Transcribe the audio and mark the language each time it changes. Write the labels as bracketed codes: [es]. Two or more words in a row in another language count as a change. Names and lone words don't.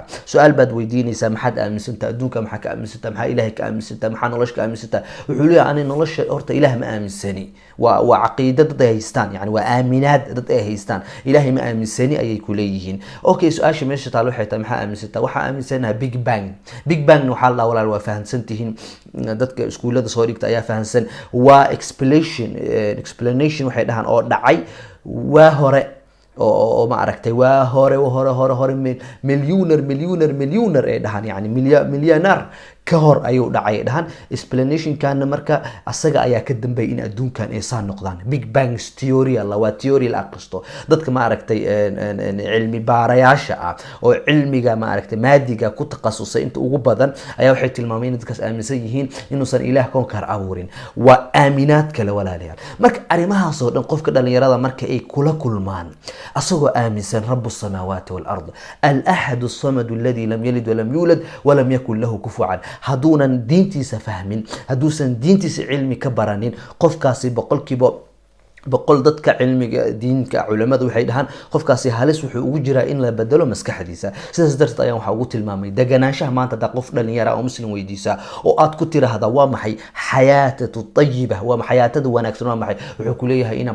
[so] su-aal baad weydiinaysaa, maxaad aaminsantaa adduunka, maxaa ka aaminsantaa, maxaa ilaahay ka aaminsantaa, maxaa nolosha ka aaminsantaa? wuxuu leeyahay ani nolosha horta ilaah ma aaminsani. waa caqiida dad ay haystaan, yani waa aaminaad dad ay haystaan, ilaahay ma aaminsani ayay ku leeyihiin. okay, su-aasha meesha taalo waxay tahay maxaa aaminsantaa? waxaa aaminsanaha [en] big bang. big bang [so] waxaa la walaal waa fahansan tihiin, dadka iskuulada soo dhigta ayaa fahansan. waa explanation waxay dhahaan oo dhacay waa hore oo ma aragtay waa hore millionaire ay dhahan yani millionaire ka hor ayuu dhacay dhahan. explanationkana marka asaga ayaa ka dambeeyay in adduunkan ay saan noqdaan. [en] big bang theory [so] waa theory la aqristo dadka ma aragtay cilmi baarayaasha ah oo cilmiga ma aragtay maadiga ku takhasusay inta ugu badan ayaa waxay tilmaameen in dadkaas aaminsan yihiin inuusan ilaah koonka abuurin. waa aaminaad kale walaalayaal. marka arrimahaas oo dhan qofka dhalinyarada marka ay kula kulmaan asagoo aaminsan [ar] رب السماوات والأرض الأحد الصمد الذي لم يلد ولم يولد ولم يكن له كفوا, [so] haduunan diintiisa fahmin, haduusan diintiisa cilmi ka baranin, qofkaasi boqol dadka cilmiga diinka culimada waxay dhahaan qofkaasi halis wuxuu ugu jiraa in la bedelo maskaxdiisa. sidaas darteed ayaan waxa ugu tilmaamay deganaanshaha maanta da qof dhalinyaro oo muslim weydiisa oo aad ku tiraahda waa maxay [ar] حياة طيبة, [so] waa xayaatada wanaagsan, waa maxay, wuxuu ku leeyahay ina